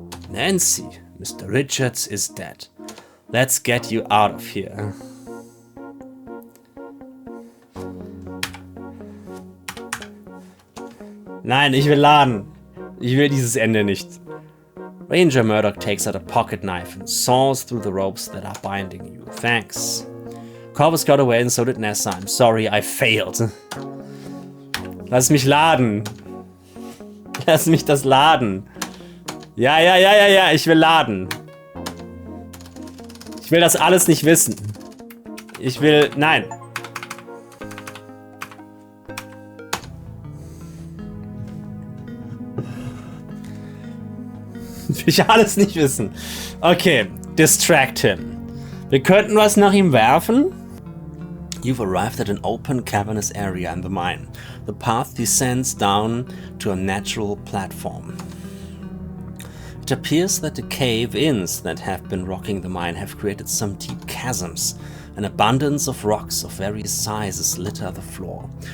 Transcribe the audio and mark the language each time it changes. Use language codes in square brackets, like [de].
[en] Nancy, Mr. Richards is dead. Let's get you out of here. [de] Nein, ich will laden. Ich will dieses Ende nicht. [en] Ranger Murdoch takes out a pocket knife and saws through the ropes that are binding you. Thanks. Corvus got away and so did Nessa. I'm sorry, I failed. [de] Lass mich laden. Lass mich das laden. Ja, ich will laden. Ich will das alles nicht wissen. Ich will... Nein. Will ich alles nicht wissen. Okay, [en] distract him. [de] Wir könnten was nach ihm werfen. [en] You've arrived at an open, cavernous area in the mine. The path descends down to a natural platform. It appears that the cave-ins that have been rocking the mine have created some deep chasms. An abundance of rocks of various sizes litter the floor.